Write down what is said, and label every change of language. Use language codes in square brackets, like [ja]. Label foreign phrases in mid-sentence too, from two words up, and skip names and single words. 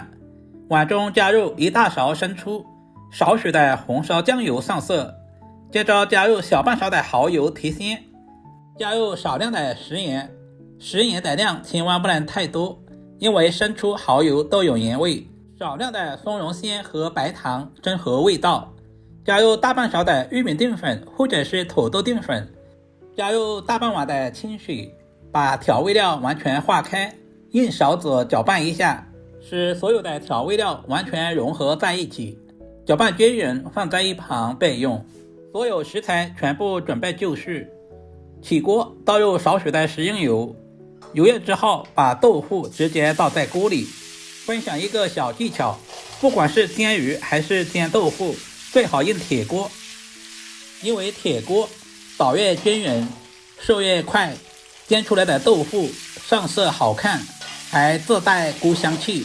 [zh] 碗中加入1大勺生抽，少許的紅燒醬油上色，接着加入小半勺的蠔油提鮮，加入少量的食鹽，食鹽的量千萬不能太多，因為生抽蠔油都有鹽味。少量的松茸鮮和白糖增合味道，加入大半勺的玉米淀粉或者是土豆淀粉，加入大半碗的清水，把調味料完全化開，用勺子攪拌一下，使所有的調味料完全融合在一起，攪拌均匀，放在一旁備用。所有食材全部準備就緒，起鍋倒入少許的食用油，油熱之後把豆腐直接倒在鍋裡。分享一個小技巧，不管是煎魚還是煎豆腐，最好用鐵鍋，因為鐵鍋倒越均匀，受越快，煎出來的豆腐上色好看，還自帶鍋香氣。